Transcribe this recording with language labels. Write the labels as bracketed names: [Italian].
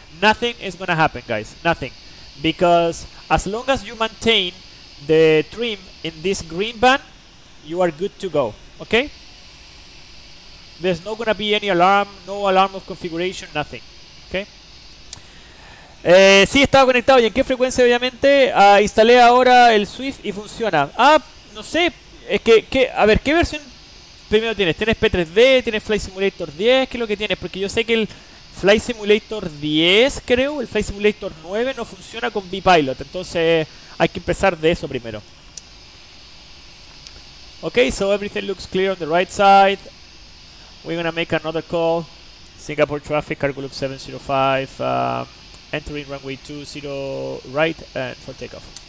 [English] Nothing is gonna happen, guys, nothing, because as long as you maintain the trim in this green band, you are good to go. Okay, there's not gonna be any alarm, no alarm of configuration, nothing. Okay. [Spanish] Sí, estaba conectado. ¿Y en qué frecuencia? Obviamente instalé ahora el Swift y funciona. No sé, es que a ver, ¿qué versión primero tienes? ¿Tienes P3D? ¿Tienes Flight Simulator 10? ¿Qué es lo que tienes? Porque yo sé que el Flight Simulator 10, creo, el Flight Simulator 9 no funciona con V-Pilot. Entonces hay que empezar de eso primero. [English] Okay, so everything looks clear on the right side. We're gonna make another call. Singapore traffic, cargo loop 705, entering runway 20 right and for takeoff.